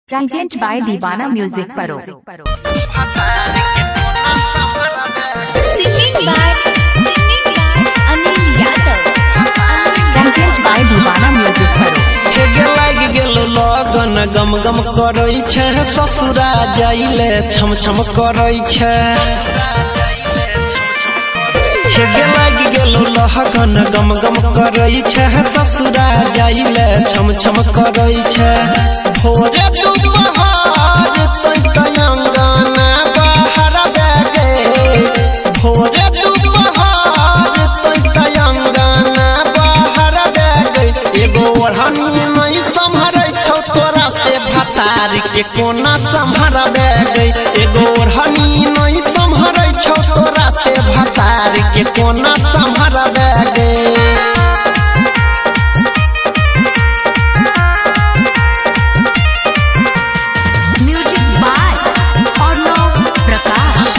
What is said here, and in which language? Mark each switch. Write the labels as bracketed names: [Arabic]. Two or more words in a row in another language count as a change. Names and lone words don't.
[English] Present by Divana Music Paro. Singing by Anil Yadav. Present by Divana Music Paro. [Maithili] लाग गेलो लगन गम गम करै छै ससुरा जाइले छम छम करै छै लाग गेलो लगन गम गम करै छै ससुरा जाइले छम छम करै छै भोरे दुपहर तै अंगना बाहर बेगे भोरे दुपहर तै अंगना बाहर बेगे एगो ओढ़नी नहीं संभरै छौ तोरा से भतार के कोना संभरबे गई एगो ओढ़नी नहीं संभरै छौ तोरा से भतार के कोना संभरबे गई। [English] Music by Arnav Prakash.